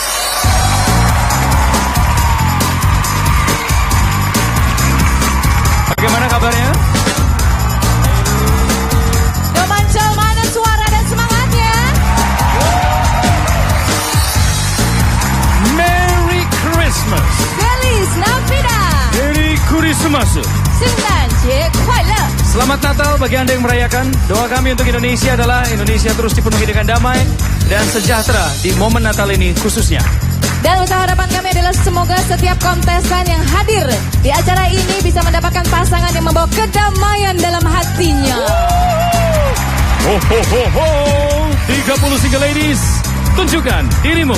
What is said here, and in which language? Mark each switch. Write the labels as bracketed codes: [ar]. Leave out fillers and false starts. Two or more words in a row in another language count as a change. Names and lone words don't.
[id] Bagaimana kabarnya? Dom Ancol, mana suara dan semangatnya? [en] Merry Christmas. [es] Feliz Navidad. [en] Merry Christmas. [zh] 圣诞节快乐. [id] Selamat Natal bagi Anda yang merayakan. Doa kami untuk Indonesia adalah Indonesia terus dipenuhi dengan damai dan sejahtera di momen Natal ini khususnya. Dan usaha harapan kami adalah semoga setiap kontestan yang hadir di acara ini bisa mendapatkan pasangan yang membawa kedamaian dalam hatinya. [en] Ho ho ho ho. 30 single ladies, [id] tunjukkan dirimu.